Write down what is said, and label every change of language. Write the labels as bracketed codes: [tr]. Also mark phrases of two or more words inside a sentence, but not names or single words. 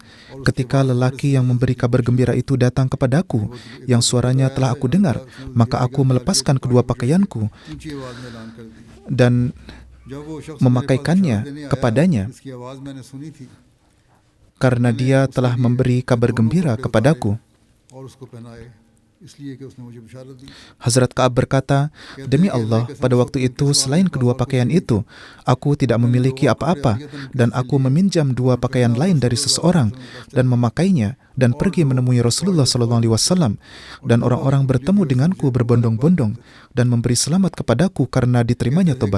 [id] Ketika lelaki yang memberi kabar gembira itu datang kepadaku, yang suaranya telah aku dengar, maka aku melepaskan kedua pakaianku dan memakaikannya kepadanya, karena dia telah memberi kabar gembira kepadaku. [hi] उसको पहनाए इसलिए कि उसने मुझे बशारत दी। [id] Hazrat Ka'ab berkata, "Demi Allah, pada waktu itu selain kedua pakaian itu, aku tidak memiliki apa-apa dan aku meminjam dua pakaian lain dari seseorang dan memakainya dan pergi menemui Rasulullah SAW dan orang-orang bertemu denganku berbondong-bondong dan memberi selamat kepadaku karena diterimanya tobat.